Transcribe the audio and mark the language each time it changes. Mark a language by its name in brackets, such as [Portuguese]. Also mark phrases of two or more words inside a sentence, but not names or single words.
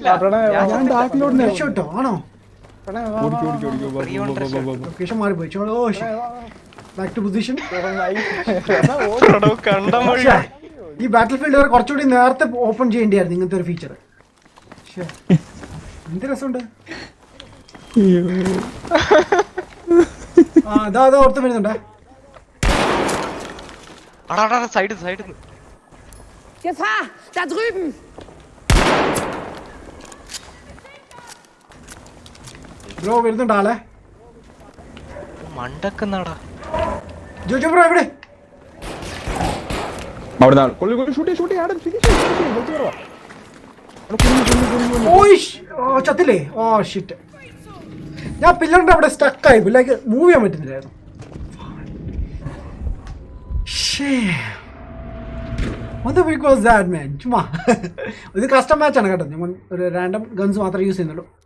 [Malayalam] രക്ഷപ്പെട്ടോ ആണോ ലൊക്കേഷൻ മാറിപ്പോയി ഓ [English] back to position [Malayalam] ഈ [English] battle field [Malayalam] വരെ കുറച്ചുകൂടി നേരത്തെ ഓപ്പൺ ചെയ്യേണ്ടിയായിരുന്നു ഇങ്ങനത്തെ ഒരു ഫീച്ചർ എന്ത് രസമുണ്ട് അതാ ഓർത്ത് വരുന്നുണ്ടേ സൈഡ് [German] Gefahr! Da drüben! [Malayalam] ബ്രോ വരുന്നുണ്ട് ആളെ മണ്ടക്കുന്നാടാ ജോജോ ബ്രോ എവിടെ ചത്തില്ലേ [English] oh shit [Malayalam] ഞാൻ പില്ലറിന്റെ അവിടെ സ്റ്റക്കായി ലൈക്ക് മൂവ് ചെയ്യാൻ പറ്റുന്നില്ലായിരുന്നു ചുമ്മാ ഇത് [English] custom match [Malayalam] ആണ് കേട്ടോ ഞാൻ ഒരു [English] random guns [Malayalam] മാത്രമേ യൂസ് ചെയ്യുന്നുള്ളൂ